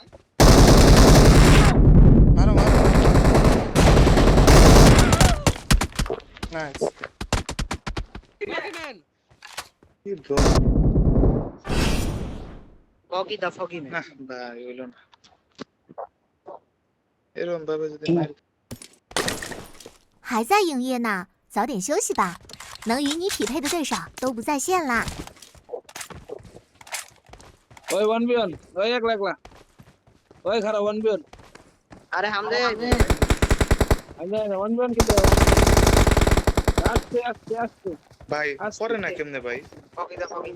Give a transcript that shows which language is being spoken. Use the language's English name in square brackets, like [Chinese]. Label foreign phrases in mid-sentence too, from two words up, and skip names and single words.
[Bangla] মারো নাইস ম্যান কি ব্রো ফগি না না ভাই হইলো না এরকম ভাবে যদি মারি [Chinese] 还在营业呢，早点休息吧。能与你匹配的对手都不在线啦。 [Bangla] ওই 1v1 ওই একলা একলা ওই খারাপ 1v1 আরে হামজা আমি না 1v1 কিন্তু আস্তে আস্তে আস্তে ভাই আস্তে। পরে না কেমনে ভাই ফগি না